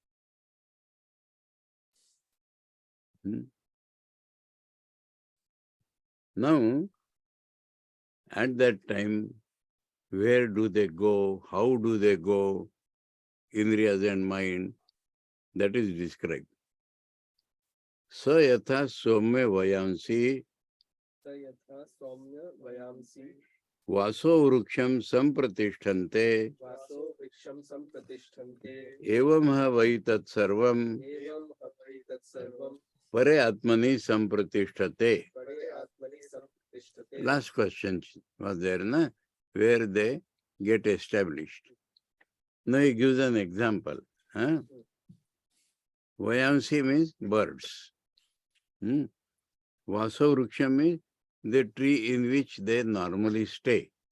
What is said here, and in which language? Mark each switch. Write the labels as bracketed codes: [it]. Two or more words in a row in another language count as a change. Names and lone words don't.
[en] Now, at that time, where do they go? How do they go? Indriyas and mind, that is described. [sa] स यथा सोम्य वयांसि तयथा सोम्य वयांसि वासो वृक्षं सम्प्रतिष्ठन्ते वासो वृक्षं सम्प्रतिष्ठन्ते एवं ह वै तत् सर्वम् एवं ह वै तत् सर्वम् परे आत्मनि सम्प्रतिष्ठते. परे आत्मनि सम्प्रतिष्ठन्ते. [en] Last question was there, na? Where they get established. Now he gives an example. Vayamsi means birds. [sa] वासो वृक्षं [en] means the tree in which they normally stay.